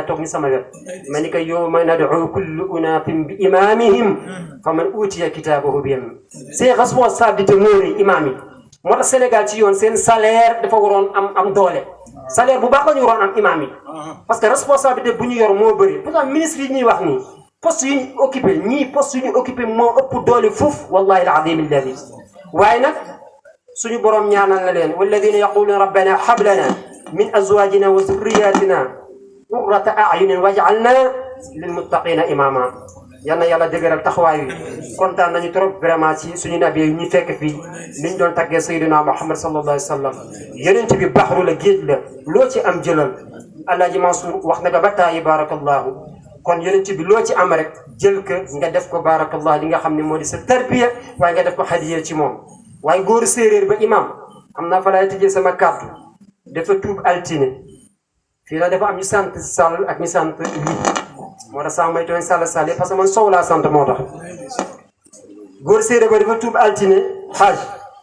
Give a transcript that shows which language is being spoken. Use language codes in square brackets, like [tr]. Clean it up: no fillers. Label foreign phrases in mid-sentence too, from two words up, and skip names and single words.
[wo] toog ni sama wet ma ni ko [ar] يوم ندعو كل أناس بإمامهم فمن أوتي كتابه بيمينه [fr] c'est responsabilité [wo] moori imam yi moo tax Sénégal ci yoon seen salaire dafa waroon am doole salaire bu baax la ñu waroon am imam yi [fr] parce que responsabilité [wo] bu ñu yor moo bëri pourtant ministre yi ñuy wax nii poste yi ñu occupé ñii poste yi ñu occupé moo ëpp doole fuuf [ar] والله العظيم الذي [wo] waaye nag suñu borom ñaanal na leen [ar] والذين يقولون ربنا هب لنا من أزواجنا وذرياتنا قرة أعين واجعلنا للمتقين إماما [wo] yal na yàlla dëgëral taxawaay wi kontaan nañu [fr] trop vraiment [wo] ci suñu nabi yi ñu fekk fii niñ doon taggee [ar] سيدنا محمد صلى الله عليه وسلم [wo] yeneen bi baxru la géej la loo ci am jëlal Alaaji Mansour wax na ko ba tàyyi barakallahu kon yeneen bi loo ci am rek jël ko nga def ko barakallahu li nga xam ne moo di sa tarbiya waaye nga def ko hadiya ci moom waaye góoru séeréer ba imam am naa fa laay tëjee sama kàddu dafa tuub altine fii la dafa am ñu sant Sall ak ñu sant moo tax sax may tooñ Sall [fr] parce que [wo] man Sow laa sant moo tax góor séeréer ba dafa tuub altine xaaj